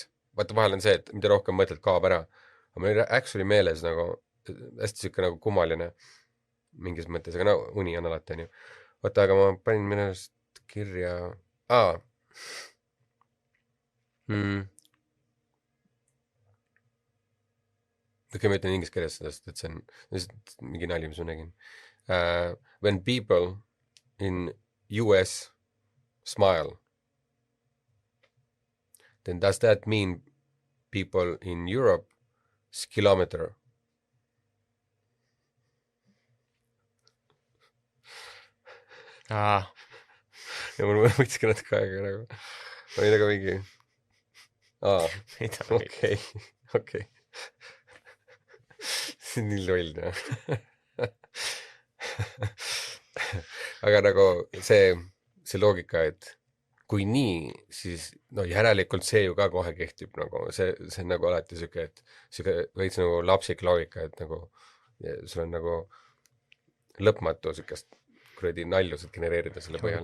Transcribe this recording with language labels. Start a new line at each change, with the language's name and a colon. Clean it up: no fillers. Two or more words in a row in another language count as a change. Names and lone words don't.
Estonian: Vaata vahel on see, et mida rohkem mõtled kaob ära. Aga mul oli actually meeles nagu hästi siuke nagu kummaline mingis mõttes, aga uni on alati on ju. Vaata, aga ma panin minust kirja. Ma ütlen inglise keeles sellest, et see on mingi nali, mis ma nägin.
English: When people in US smile, then does that mean people in Europe kilometer?
Estonian: Ja mul võtski natuke aega nagu. Ma olin nagu mingi okei. See on nii loll, aga nagu see loogika, et kui nii, siis järelikult see ju ka kohe kehtib nagu, see on nagu alati siuke, et siuke veits nagu lapsik loogika, et nagu sul on nagu lõpmatu siukest kuradi naljusid genereerida selle põhjal .